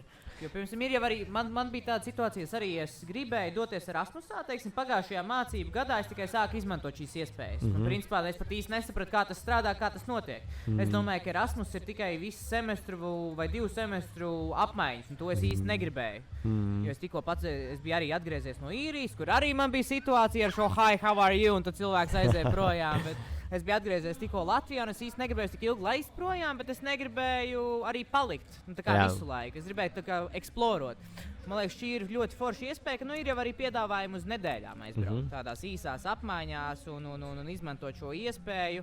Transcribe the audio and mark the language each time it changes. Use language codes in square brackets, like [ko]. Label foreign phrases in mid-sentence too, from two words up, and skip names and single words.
[lv] Jo, piemēram, ir jau arī, man bija tāda situācija, es gribēju doties Erasmusā, pagājušajā mācību gadā es tikai sāku izmantot šīs iespējas. Un, principā, es pat īsti nesapratu, kā tas strādā, kā tas notiek. Es domāju, ka Erasmus ir tikai visu semestru vai 2 semestru apmaiņas, un to es īsti negribēju. Jo es tikko pats, es biju arī atgriezies no īrijas, kur arī man bija situācija ar šo [en] hi, how are you, [lv] un tad cilvēks aizēja projām. Es biju atgriezies tikko Latvijā, un es īsti negribēju tik ilgi laist projām, bet es negribēju arī palikt visu laiku. Es gribēju eksplorot. Man liekas, šī ir ļoti forša iespēja, ka ir jau arī piedāvājumi uz nedēļām aizbraukt tādās īsās apmaiņās un izmantot šo iespēju.